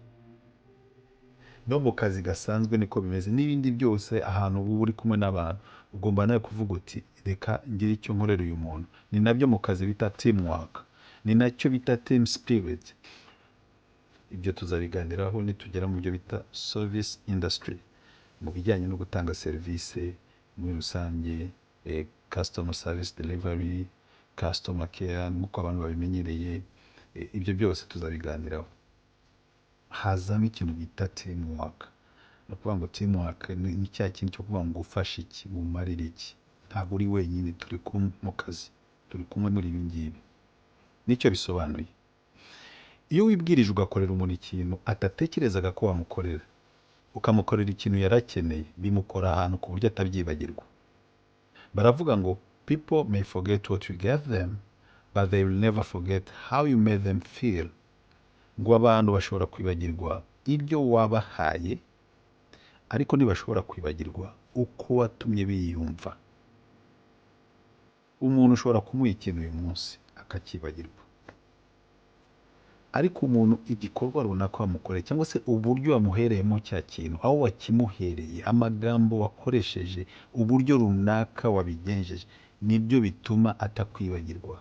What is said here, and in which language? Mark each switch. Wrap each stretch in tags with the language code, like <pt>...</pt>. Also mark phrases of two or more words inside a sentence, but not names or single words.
<rw>No mu kazi gasanzwe niko bimeze, n'ibindi byose ahantu uba uri kumwe n'abantu ugomba nawe kuvuga uti reka ngire icyo nkorera uyu muntu. Ni nabyo mu kazi bita teamwork, ni nacyo bita</rw> <en>team spirit.</en> <rw>Ibyo tuzabiganiraho nitugera mu byo bita</rw> <en>service industry,</en> <rw>mu bijyanye no gutanga serivisi muri rusange,</rw> <en>customer service delivery, customer care</en> <rw>nk'uko abantu babimenyereye. Ibyo byose tuzabiganiraho. Hazamo ikintu bita teamwork. No kuvuga ngo teamwork ni cya kintu cyo kuvuga ngo ufashe iki, mumarire iki. Ntabwo uri wenyine, turi kumwe mu kazi, turi kumwe muri ibi ngibi. Nicyo bisobanuye. Iyo wibwirije ugakorera umuntu ikintu atatekerezaga ko wamukorera, ukamukorera ikintu yarakeneye, bimukora ahantu ku buryo atabyibagirwa. Baravuga ngo</rw> <en>people may forget what you gave them, but they will never forget how you made them feel.</en> <rw>Ngo abantu bashobora kwibagirwa ibyo wabahaye, ariko ntibashobora kwibagirwa uko watumye biyumva. Umuntu ushobora kumuha ikintu uyu munsi akakibagirwa, ariko umuntu igikorwa runaka wamukoreye, cyangwa se uburyo wamuhereyemo cya kintu, aho wakimuhereye, amagambo wakoresheje, uburyo runaka wabigenjeje, nibyo bituma atakwibagirwa.</rw>